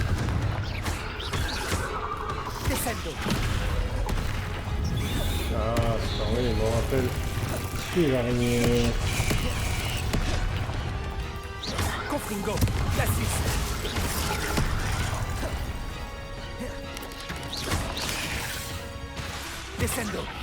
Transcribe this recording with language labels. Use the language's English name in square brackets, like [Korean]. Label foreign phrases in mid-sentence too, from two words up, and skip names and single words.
[French] Descendo. Ah, putain, oui, je me rappelle. Les araignées. Confringo. Glacius. Descendo.